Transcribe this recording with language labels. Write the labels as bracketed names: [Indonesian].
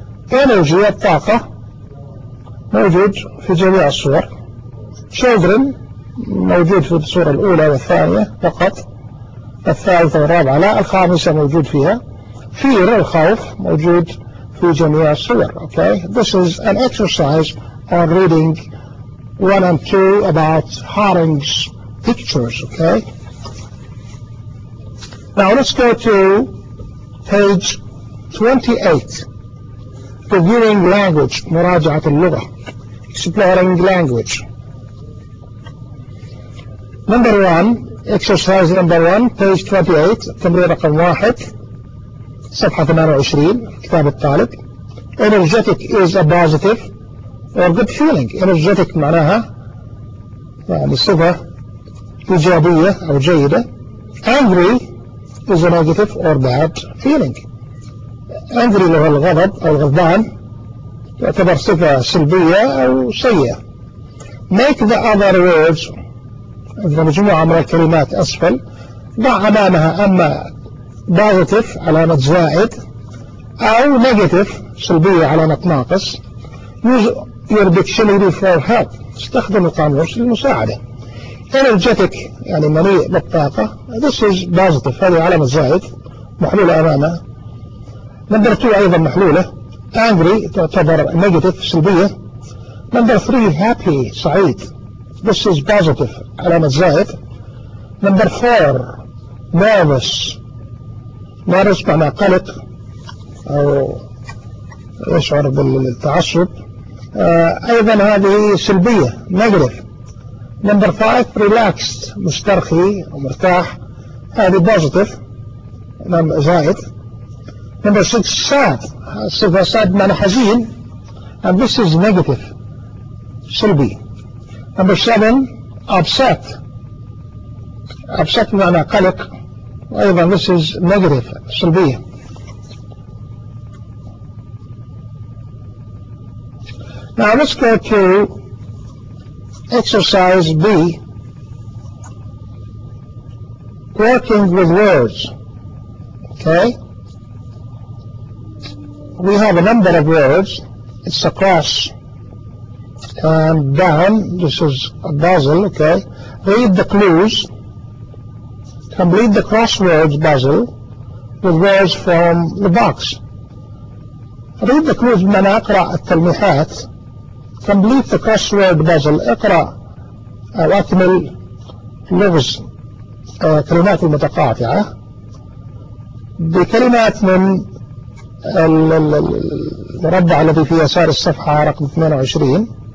[Arabic] Energy, الطاقة, موجود في جميع الصور. Children, موجود في الصورة الأولى والثانية فقط, الثالثة والرابعة لا, الخامسة موجود فيها. Fear, الخوف, موجود في جميع الصور. [English] Okay, this is an exercise on reading 1 and 2 about Haring's pictures. Okay, now let's go to page 28, reviewing language, [Arabic] مراجعة اللغة, [English] exploring language. Number 1, exercise number 1 page 28 [Arabic] تمرين رقم 1 صفحة 28 كتاب الطالب. [English] energetic is a positive or good feeling. [Arabic] energetic معناها يعني صفة إيجابية أو جيدة. [English] angry is a negative or bad feeling. [Arabic] angry هو الغضب أو الغضبان يعتبر صفة سلبية أو سيئة. [English] make the other words [Arabic] إذا مجموعة من الكلمات أسفل ضع أمامها أما positive علامة زائد أو negative سلبية علامة ناقص. [English] use your dictionary for help [Arabic] استخدم القاموس للمساعدة. energetic يعني مليء بالطاقة [English] this is positive [Arabic] هذه علامة زائد محلولة أمامها. [English] number 2 [Arabic] أيضا محلولة. [English] angry تعتبر negative سلبية. number 3 happy سعيد this is positive [Arabic] علامة زائد. [English] number 4 [Arabic] nervous نارس معنى قلق أو يشعر بالتعصب أيضا هذه سلبية نقرف. [English] number 5 [Arabic] relaxed مسترخي ومرتاح هذه positive علامة زائد. [English] number 6 sad صفة sad [Arabic] معنى حزين [English] and this is negative سلبي. number 7 upset upset [Arabic] معنى قلق وأيضا [English] this is negative سلبية. now let's go to exercise B working with words. okay we have a number of words it's across and down this is a puzzle. okay read the clues complete the crosswords puzzle with words from the box. read the clues [Arabic] بمعنى اقرا التلميحات. [English] complete the crossword puzzle [Arabic] اقرا او اكمل لغز كلمات المتقاطعة بكلمات من المربع الذي في يسار الصفحة رقم 22